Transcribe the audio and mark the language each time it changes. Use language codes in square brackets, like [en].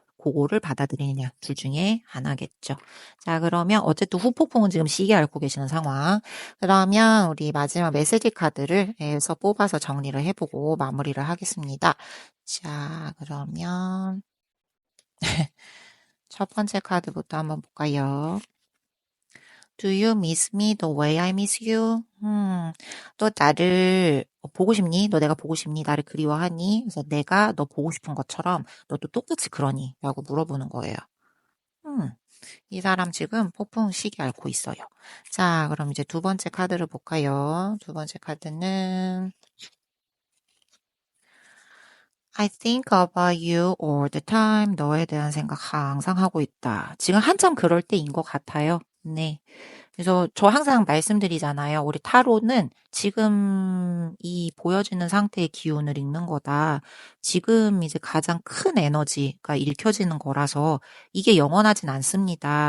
[ko] 그거를 받아들이느냐? 둘 중에 하나겠죠. 자, 그러면 어쨌든 후폭풍은 지금 시계 앓고 계시는 상황. 그러면 우리 마지막 메시지 카드를 해서 뽑아서 정리를 해보고 마무리를 하겠습니다. 자, 그러면 첫 번째 카드부터 한번 볼까요? [en] Do you miss me the way I miss you? [ko] 너 나를 보고 싶니? 너 내가 보고 싶니? 나를 그리워하니? 그래서 내가 너 보고 싶은 것처럼 너도 똑같이 그러니? 라고 물어보는 거예요. 이 사람 지금 폭풍 시기 앓고 있어요. 자, 그럼 이제 두 번째 카드를 볼까요? 두 번째 카드는 [en] I think about you all the time. [ko] 너에 대한 생각 항상 하고 있다. 지금 한참 그럴 때인 것 같아요. 네. 그래서 저 항상 말씀드리잖아요. 우리 타로는 지금 이 보여지는 상태의 기운을 읽는 거다. 지금 이제 가장 큰 에너지가 읽혀지는 거라서 이게 영원하진 않습니다.